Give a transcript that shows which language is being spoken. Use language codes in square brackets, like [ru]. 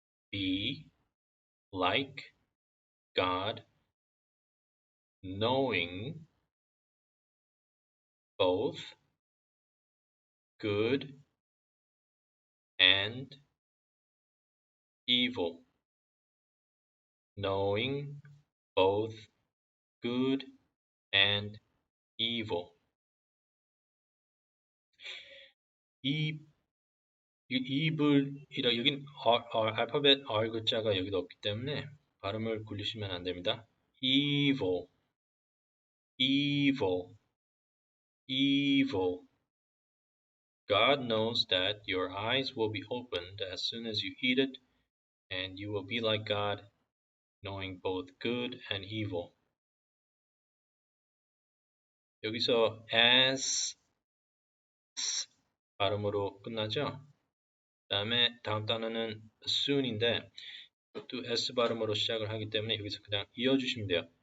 [en] be like God, knowing both good and evil. Knowing both good and evil. [ko] evil이라 여긴 알파벳 R 글자가 여기도 없기 때문에 발음을 굴리시면 안 됩니다. [en] evil, evil, evil. God knows that your eyes will be opened as soon as you eat it, and you will be like God, knowing both good and evil. [ko] 여기서 as 발음으로 끝나죠? 다음에 다음 단어는 soon인데 또 S 발음으로 시작을 하기 때문에 여기서 그냥 이어주시면 돼요.